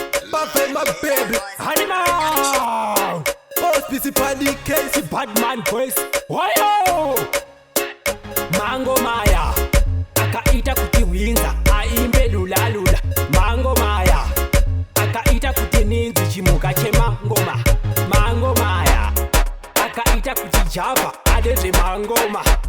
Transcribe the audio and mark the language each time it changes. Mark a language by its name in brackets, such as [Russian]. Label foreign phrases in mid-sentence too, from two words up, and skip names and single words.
[English] Buffet, my baby. Honey man. Boss, busy party case. Bad man voice. [Shona] Wayo. Mango Maya. Akaita kuti Windsor aimbe lula lula. Mango Maya. Akaita kuti Ninzi chimuka chemangoma. Mango Maya. Akaita kuti Java ade zvemangoma.